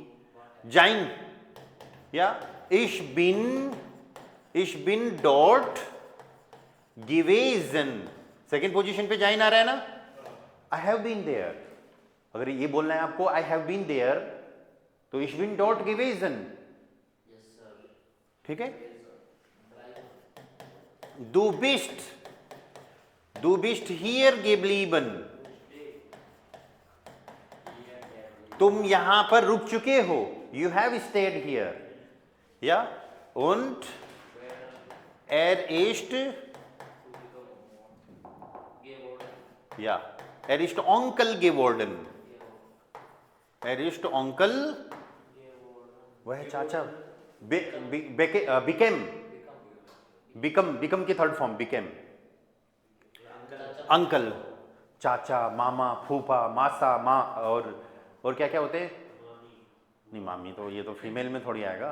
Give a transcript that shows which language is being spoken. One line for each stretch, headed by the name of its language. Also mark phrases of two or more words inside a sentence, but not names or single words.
German: sein, ja ich bin dort gewesen,
English: second position
Hindi: पे जाइन आ रहा है ना,
English: I have been there.
Hindi: अगर ये बोलना है आपको
English: I have been there,
Hindi: तो
German: ich bin dort gewesen,
Hindi: ठीक है।
German: Du bist hier geblieben,
Hindi: तुम यहां पर रुक चुके हो,
English: you have stayed here,
German: या und ist, ja ist Onkel geworden, ist Onkel,
Hindi: वह चाचा, became की थर्ड फॉर्म became, अंकल, चाचा, मामा, फूफा, मासा, माँ, और क्या क्या होते हैं? नहीं, मामी तो ये तो फीमेल में थोड़ी आएगा।